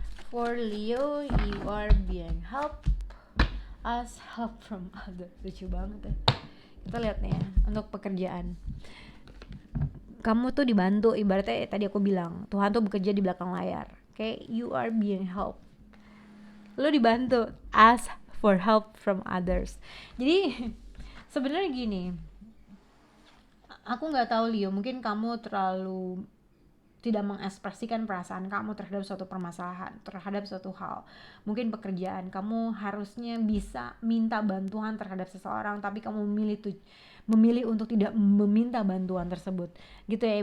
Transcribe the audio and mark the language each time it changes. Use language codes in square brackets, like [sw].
[en] For Leo, you are being helped as help from other. [id] Lucu banget ya. Kita lihat nih ya, untuk pekerjaan. Kamu tuh dibantu, ibaratnya tadi aku bilang, Tuhan tuh bekerja di belakang layar. [en] Oke, you are being helped. [id] Lo dibantu, [en] ask for help from others. [id] Jadi sebenarnya gini, aku nggak tahu Leo, mungkin kamu terlalu tidak mengekspresikan perasaan kamu terhadap suatu permasalahan, terhadap suatu hal. Mungkin pekerjaan kamu harusnya bisa minta bantuan terhadap seseorang, tapi kamu memilih untuk tidak meminta bantuan tersebut, gitu ya.